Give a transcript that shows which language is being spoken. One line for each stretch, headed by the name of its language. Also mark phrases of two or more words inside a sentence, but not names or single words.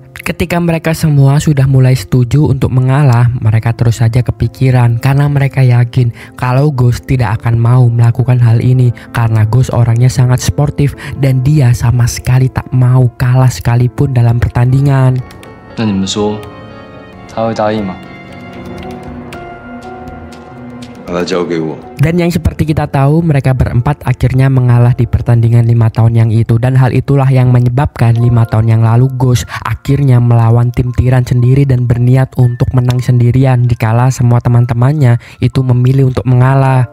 Indonesian: Ketika mereka semua sudah mulai setuju untuk mengalah, mereka terus saja kepikiran karena mereka yakin kalau Ghost tidak akan mau melakukan hal ini karena Ghost orangnya sangat sportif dan dia sama sekali tak mau kalah sekalipun dalam pertandingan.
Chinese: 那你们说，他会答应吗？把它交给我。
Indonesian: Dan yang seperti kita tahu, mereka berempat akhirnya mengalah di pertandingan 5 tahun yang itu. Dan hal itulah yang menyebabkan 5 tahun yang lalu Ghost akhirnya melawan tim tiran sendiri dan berniat untuk menang sendirian dikala semua teman-temannya itu memilih untuk mengalah.